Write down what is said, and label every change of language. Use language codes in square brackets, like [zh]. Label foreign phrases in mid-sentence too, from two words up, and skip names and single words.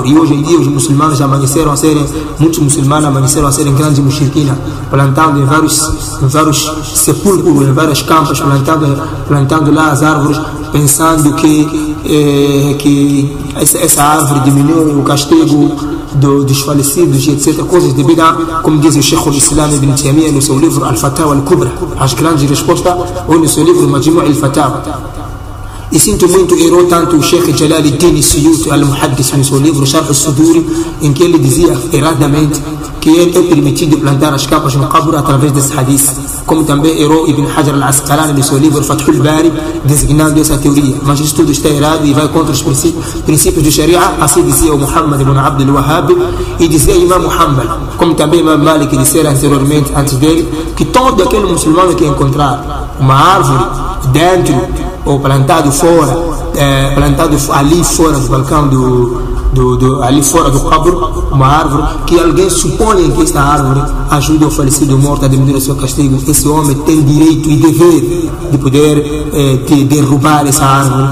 [pt] E hoje em dia os muçulmanos muitos muçulmanos amanheceram a serem grandes mushriquina, plantando em vários sepulcros, em várias campas, plantando lá as árvores, pensando que essa árvore diminui o castigo dos falecidos e etc, coisas de bid'ah, como diz o Sheikh al-Islam Ibn Taymiyyah no seu livro Al-Fatawa al-Kubra, as grandes respostas, ou no seu livro Majmu' al-Fatawa. E sinto muito, errou tanto o Sheikh Jalaluddin Suyuti al-Muhaddis no seu livro Sharh al-Sudur, em que ele dizia erradamente que é permitido plantar as capas no qabr através desse hadith, como também errou Ibn Hajar al-Asqalani no seu livro Fathul Bari, designando essa teoria. Mas isso tudo está errado e vai contra os princípios do Sharia. Assim dizia o Muhammad ibn Abdul Wahhab, e dizia Imam Muhammad, como também Imam Malik dissera anteriormente, antes dele, que todo aquele muçulmano que encontrar uma árvore dentro ou plantado fora, plantado ali fora do balcão ali fora do qabr, uma árvore que alguém supõe que esta árvore ajuda o falecido morto a diminuir o seu castigo, esse homem tem direito e dever de poder derrubar essa árvore.